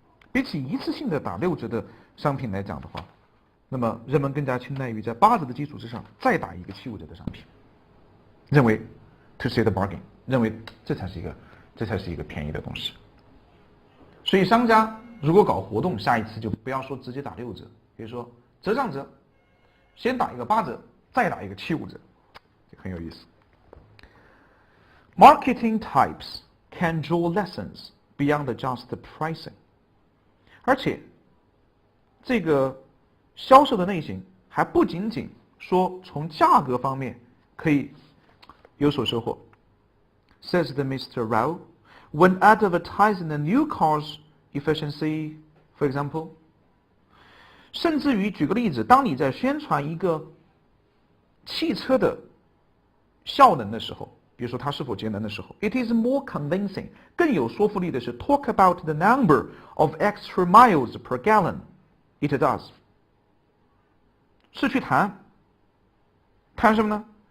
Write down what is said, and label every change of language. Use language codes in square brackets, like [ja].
[zh] 比起一次性的打6折的商品来讲的话，那么人们更加青睐于在8折的基础之上再打一个75折的商品，认为 [en] to see the bargain， [zh] 认为这才是一个便宜的东西。所以商家如果搞活动，下一次就不要说直接打6折，比如说折上折，先打一个8折，再打一个75折，这很有意思。 [en] Marketing types can draw lessons beyond just pricing， [zh] 而且这个销售的类型还不仅仅说从价格方面可以有所收获。 [en] Says the Mr. Rao, when advertising a new car's efficiency, for example, [zh] 甚至于举个例子，当你在宣传一个汽车的效能的时候，比如说它是否节能的时候 ， [en] it is more convincing， [zh] 更有说服力的是 [en] talk about the number of extra miles per gallon it does， [zh] 是去谈什么呢？